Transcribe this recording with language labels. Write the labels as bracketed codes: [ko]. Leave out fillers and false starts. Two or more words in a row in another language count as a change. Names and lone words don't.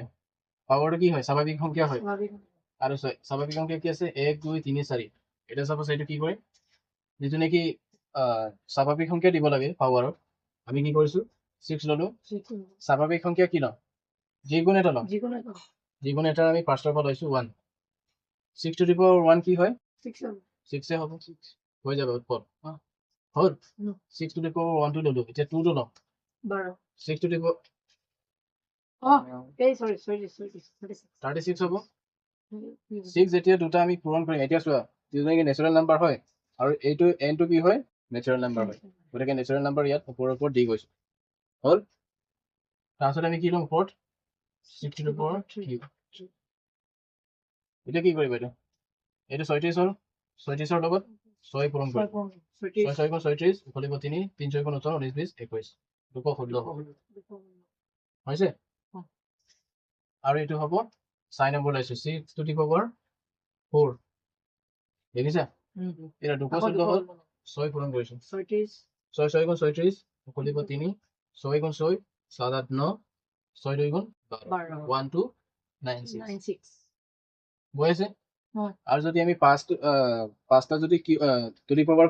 [as] পাৱাৰটো কি হয় স্বাভাৱিক সংখ্যা হয় আৰু স্বাভাৱিক সংখ্যা কি আছে 1 2 3 4 এটা চাপোজ এইটো কি কৰিম যিটো নেকি স্বাভাৱিক সংখ্যা দিব লাগে পাৱাৰত আমি কি কৰিছোঁ 6 ল'লো স্বাভাৱিক সংখ্যা কি ল'ম যিকোনো এটা ল'ম যিকোনো এটা আমি ফাৰ্ষ্টৰ পৰা লৈছোঁ 1 6 [en] to the power [as] 1 কি হয় 6 হ'ব হৈ যাব উৎপল হ'ল উম। 6 [en] to the power [as] 1 to ললো এতিয়া 2 টো লওঁ 12 [en] 6 to the power [as] এই sorry 36 হ'ব 6 যেতিয়া দুটা আমি পূৰণ কৰিম এতিয়া চোৱা যিটো [en] natural number [as] হয় আৰু এইটো n টো কি হয় [en] natural number [as] হয় গতিকে [en] natural number [as] ইয়াত ওপৰৰ ওপৰত দি গৈছো হ'ল তাৰপিছত আমি কি ল'ম ওপৰত 6 [en] to the power [as] 3 এতিয়া কি কৰিবা এইটো 36 হ'ল 36ৰ লগত 6 পূৰণ কৰিম 6 6 গুণ 36 উফলিব 3 3 6 গুণ 18 19 20 21 216 হ'ব হৈছে আৰু এইটো হ'ব 6 নম্বৰ লৈছো 6 [en] to the power [as] 4 দেখিছা এটা 216 হ'ল 6 পূৰণ কৰিছো 6 6 গুণ 36 উফলিব 3 6 গুণ 6 7 8 9 6 2 গুণ 12 1 2 9 6 গৈ আছে আৰু যদি আমি পাঁচটা যদি [en] to the power